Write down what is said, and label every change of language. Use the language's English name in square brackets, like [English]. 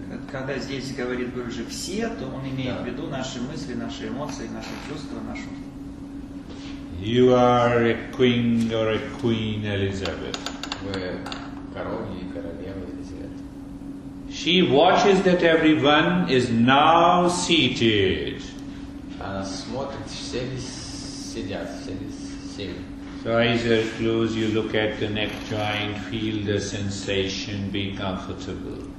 [Russian] Когда здесь говорит Гуруджи все, то он имеет в виду наши мысли, наши эмоции, наши чувства, нашу. [English] You are a king or a queen Elizabeth. [Russian] Вы король и королева Елизавета. [English] She watches that everyone is now seated. [Russian] Она смотрит, все ли сидят, все ли сели. [English] So eyes are closed, you look at the neck joint, feel the sensation, be comfortable.